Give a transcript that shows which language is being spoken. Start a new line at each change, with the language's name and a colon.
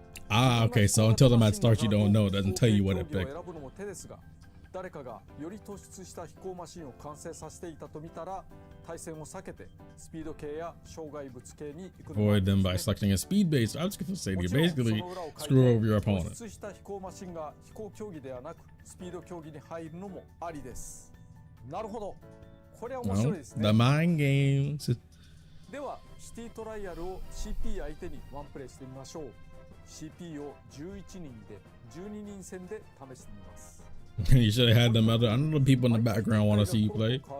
English: Ah, okay. So until the match starts, you don't know. It doesn't tell you what it picked.
Japanese: 誰かがより突出した飛行マシンを完成させていたと見たら対戦を避けてスピード系や障害物系に行くのが
English: Avoid them by selecting a speed-based obstacle stadium. Basically, screw over your opponent.
Japanese: 突出した飛行マシンが飛行競技ではなくスピード競技に入るのもありです。なるほど。これは面白いですね。
English: The mind games.
Japanese: では、シティトライアルを CP 相手にワンプレイしてみましょう。 CP を11人で12人戦で試してみます。
English: You should have had them other. I know the people in the background want to see you play.